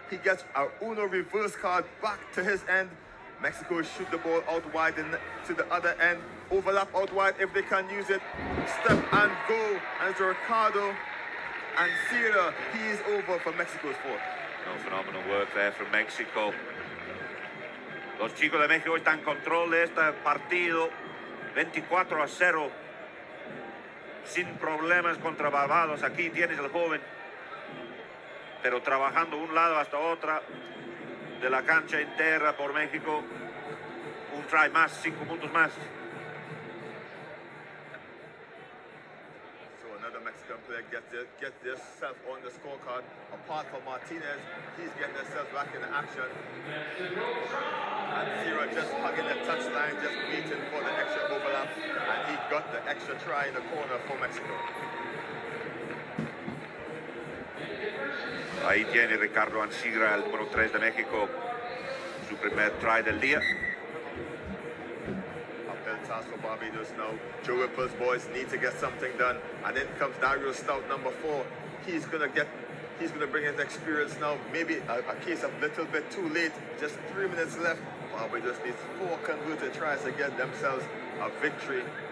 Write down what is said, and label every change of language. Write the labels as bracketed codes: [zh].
[en] He gets a Uno reverse card back to his end. Mexico shoot the ball out wide to the other end. Overlap out wide if they can use it. Step and go. And it's Ricardo and Sierra. He is over for Mexico's fourth. Phenomenal work there from Mexico. [es] Los chicos de México están en control de este partido, 24-0, sin problemas contra Barbados. Aquí tienes el joven, pero trabajando un lado hasta otra de la cancha entera por México. Un try más, 5 puntos más. [en] So another Mexican player gets themselves on the scorecard. Apart from Martinez, he's getting himself back in action. And Sierra just hugging the touchline, just waiting for the extra overlap, and he got the extra try in the corner for Mexico. [es] Ahí tiene Ricardo Ansigra, el número 3 de México, su primer try del día. [en] Uphill task for Barbados now. Joe Whipple's boys need to get something done, and then comes Dario Stout, number 4. He's gonna bring his experience now. Maybe a case of little bit too late. Just 3 minutes left. Barbados needs 4 converted tries to get themselves a victory.